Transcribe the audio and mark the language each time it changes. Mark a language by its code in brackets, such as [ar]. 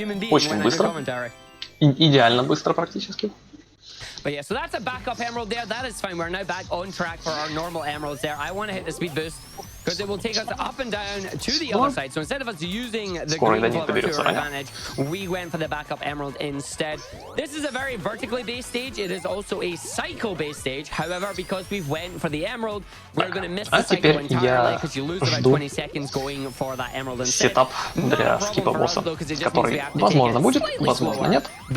[ru] Очень быстро. Идеально быстро практически. [en] But yeah, so that's a backup emerald there. That is fine. We're now back on track for our normal emeralds there. I want to hit the speed boost because it will take us up and down to the other side. So instead of us using the green clover to our advantage, we went for the backup emerald instead. This is a very vertically based stage. It is also a cycle based stage. However, because we've went for the emerald, we're going to miss the cycle entirely because you lose about 20 seconds going for that emerald instead. [ru] Сетап для скипа босса, который, возможно, будет, возможно, нет.